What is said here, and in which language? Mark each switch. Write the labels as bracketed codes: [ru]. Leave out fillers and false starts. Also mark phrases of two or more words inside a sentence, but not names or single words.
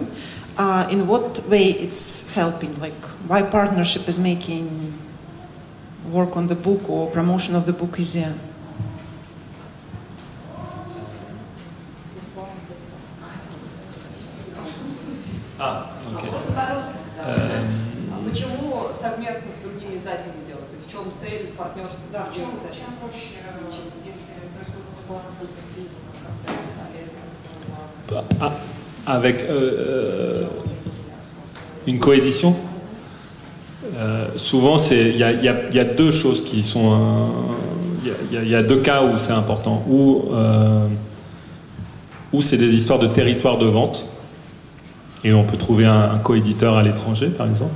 [en] In what way it's helping? Like, why partnership is making work on the book or promotion of the book easier? [ru] Почему совместно с другими издателями делать? В чем цель партнерства? Да, чем проще, если происходит [fr] Avec une coédition, souvent il y a deux choses qui sont, il y a deux cas où c'est important, où c'est des histoires de territoire de vente et on peut trouver un coéditeur à l'étranger par exemple.